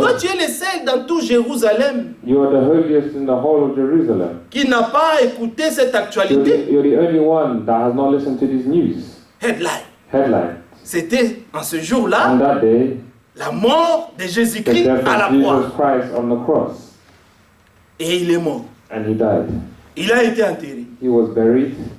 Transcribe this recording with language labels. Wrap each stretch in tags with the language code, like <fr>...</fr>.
<fr>toi tu es le seul dans tout Jérusalem</fr> <en>you are the holiest in the whole of Jerusalem.</en> <fr>qui n'a pas écouté cette actualité.</fr> <en>You're the only one that has not listened to these news. Headline. Headline.</en> <fr>C'était en ce jour-là</fr> <en>On that day,</en> <fr>la mort de</fr> <en>the</en> <fr>Jésus-Christ</fr> <en>death</en> <fr>à la</fr> <en>of</en> <fr>croix.</fr> <en>Jesus Christ on the cross.</en> <fr>Et il est mort.</fr> <en>And he died.</en> <fr>Il a été enterré.</fr> <en>He was buried.</en>